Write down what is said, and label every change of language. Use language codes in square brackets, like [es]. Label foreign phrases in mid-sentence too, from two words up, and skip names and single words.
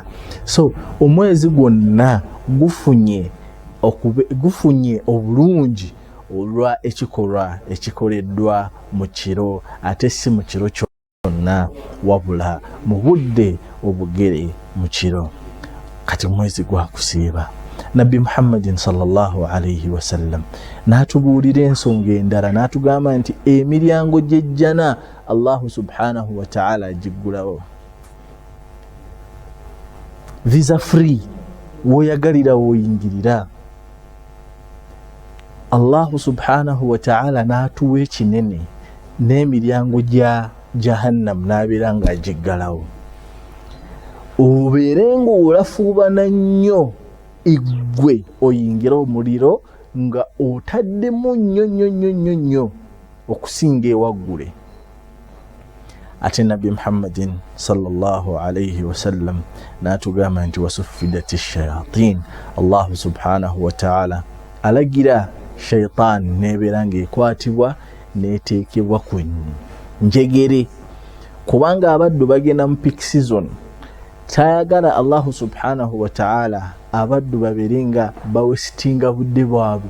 [lg] So omwezi gwonna gufunye obulungi olwa ekikolwa ekikoleddwa mu kiro, ate si mu kiro kyonna wabula mu budde obugere mu kiro. Kati mwezi gwa kusiiba, Nabbi Muhammadin [ar] صلى الله عليه وسلم [lg] n'atubuulira ensonga endala n'atugamba nti emiryango gy'ejjana [ar] الله سبحانه وتعالى [lg] agiggulawo. [en] Visa free, [lg] woyagalira woyingirira. [ar] الله سبحانه وتعالى [lg] n'atuwa ekinene n'emiryango gya jahannam n'abeera nga agiggalawo. Obeere ng'olafuubana nnyo igwe oyingira omuliro nga otaddemu nnyo okusinga ewaggule. Ate Nabbi Muhammadin [ar] صلى الله عليه وسلم [lg] n'atugamba nti [ar] وصفدت الشياطين. الله سبحانه وتعالى [lg] alagira shaitan nebeera ng'ekwatibwa n'eteekebwa ku njegere, kubanga abaddu bagenda mu [en] peak season. [lg] Tayagala [ar] الله سبحانه وتعالى [lg] abaddu babeere nga bawesitinga budde bwabwe.